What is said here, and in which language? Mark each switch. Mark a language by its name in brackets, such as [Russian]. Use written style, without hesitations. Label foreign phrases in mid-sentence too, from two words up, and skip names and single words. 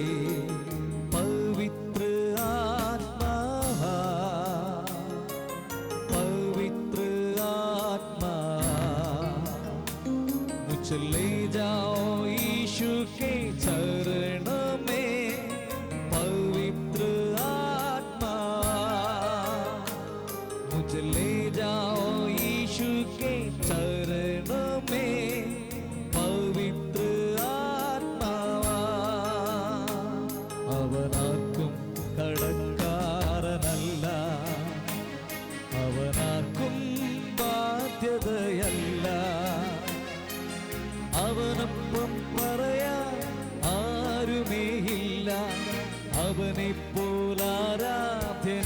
[Hindi] पवित्र आत्मा, पवित्र आत्मा, मुझे ले जाओ यीशु के चरण में। पवित्र आत्मा, मुझे ले जाओ यीशु के चरण में। पवित्र आत्मावा, [Malayalam] അവനാർക്കും കടക്കാരനല്ല, അവനാർക്കും ബാധ്യതയല്ല, അവനൊപ്പം പറയാൻ ആരുമേയില്ല, അവനെപ്പോലാരാധ്യനില്ല.